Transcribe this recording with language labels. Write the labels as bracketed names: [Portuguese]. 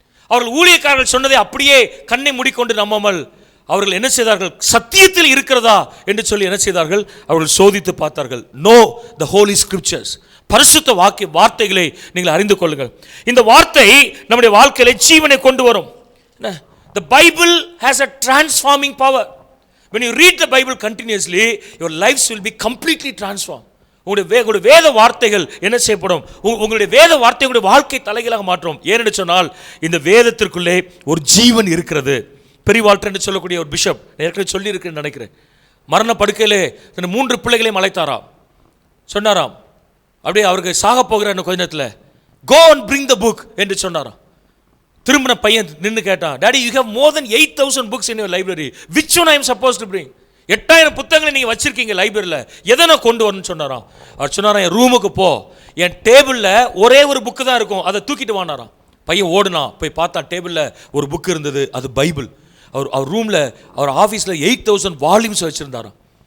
[Tamil] அவர்கள் ஊழியக்காரர்கள் சொன்னதை அப்படியே கண்ணை மூடிக்கொண்டு நம்பாமல் அவர்கள் என்ன செய்தார்கள்? சத்தியத்தில் இருக்கிறதா என்று சொல்லி என்ன செய்தார்கள்? அவர்கள் சோதித்து பார்த்தார்கள். [English] Know the holy scriptures. [Tamil] பரிசுத்த வார்த்தைகளை நீங்கள் அறிந்து கொள்ளுங்கள். இந்த வார்த்தை நம்முடைய வாழ்க்கையில ஜீவனை கொண்டு வரும். [English] The Bible has a transforming power. When you read the Bible continuously, your lives will be completely transformed. [Tamil] உங்களுடைய வேத வார்த்தைகள் என்ன செய்யப்படும்? உங்களுடைய வேத வார்த்தைகளுடைய வாழ்க்கை தலைகளாக மாற்றும். ஏனென்று சொன்னால், இந்த வேதத்திற்குள்ளே ஒரு ஜீவன் இருக்கிறது. பெரிவால்டர் என்று சொல்லக்கூடிய ஒரு பிஷப், ஏற்கனவே சொல்லி இருக்குன்னு நினைக்கிறேன், மரண படுக்கையிலே 3 பிள்ளைகளையும் அழைத்தாராம். சொன்னாராம், அப்படியே அவருக்கு சாக போகிற கொஞ்ச நேரத்தில், [English] go and bring the book [Tamil] என்று சொன்னாராம். திரும்பின பையன் நின்று கேட்டான், [English] Daddy, you have more then 8,000 books in your library. Which one I am supposed to bring? [Tamil] 8000 புத்தகங்களை நீங்கள் வச்சிருக்கீங்க லைப்ரரியில், எதை நான் கொண்டு வரணும்னு சொன்னாராம். அவர் சொன்னாராம், என் ரூமுக்கு போ, என் டேபிளில் ஒரே ஒரு புக்கு தான் இருக்கும், அதை தூக்கிட்டு வானாராம். பையன் ஓடுனான், போய் பார்த்தா டேபிளில் ஒரு புக்கு இருந்தது, அது பைபிள். அவர் ரூமில் அவர் ஆஃபீஸில் 8000 வால்யூம்ஸ் வச்சுருந்தாராம்.